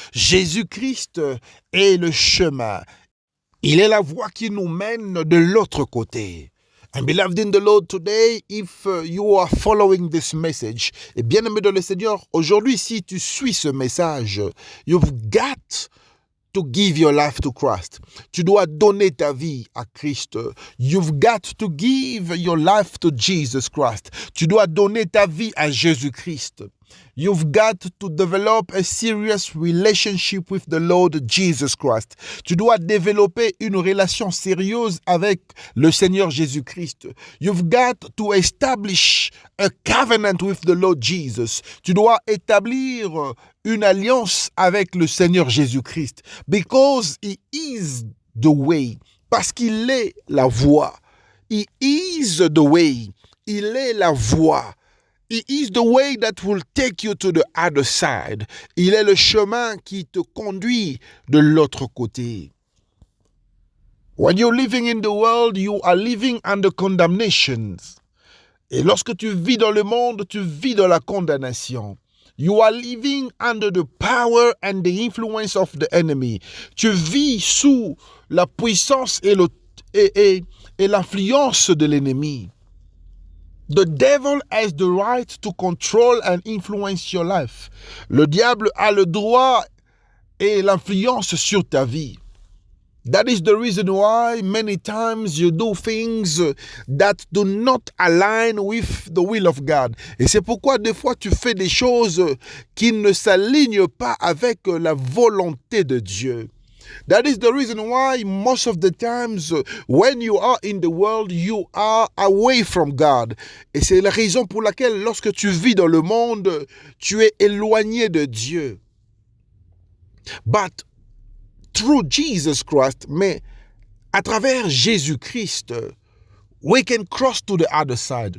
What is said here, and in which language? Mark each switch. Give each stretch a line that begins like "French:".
French: Jésus-Christ est le chemin. Il est la voie qui nous mène de l'autre côté.
English: And beloved in the Lord, today, if you are following this message,
French: et bien-aimé dans le Seigneur, aujourd'hui, si tu suis ce message,
English: you've got to give your life to Christ.
French: Tu dois donner ta vie à Christ.
English: You've got to give your life to Jesus Christ.
French: Tu dois donner ta vie à Jésus-Christ.
English: You've got to develop a serious relationship with the Lord Jesus Christ.
French: Tu dois développer une relation sérieuse avec le Seigneur Jésus-Christ.
English: You've got to establish a covenant with the Lord Jesus.
French: Tu dois établir une alliance avec le Seigneur Jésus-Christ.
English: Because He is the way.
French: Parce qu'il est la voie.
English: He is the way.
French: Il est la voie.
English: He is the way that will take you to the other side.
French: Il est le chemin qui te conduit de l'autre côté.
English: When you're living in the world, you are living under condemnations.
French: Et lorsque tu vis dans le monde, tu vis dans la condamnation.
English: You are living under the power and the influence of the enemy.
French: Tu vis sous la puissance et l'influence de l'ennemi.
English: The devil has the right to control and influence your life.
French: Le diable a le droit et l'influence sur ta vie.
English: That is the reason why many times you do things that do not align with the will of God.
French: Et c'est pourquoi des fois tu fais des choses qui ne s'alignent pas avec la volonté de Dieu.
English: That is the reason why most of the times when you are in the world, you are away from God.
French: Et c'est la raison pour laquelle lorsque tu vis dans le monde, tu es éloigné de Dieu.
English: But through Jesus Christ,
French: mais à travers Jésus-Christ,
English: we can cross to the other side.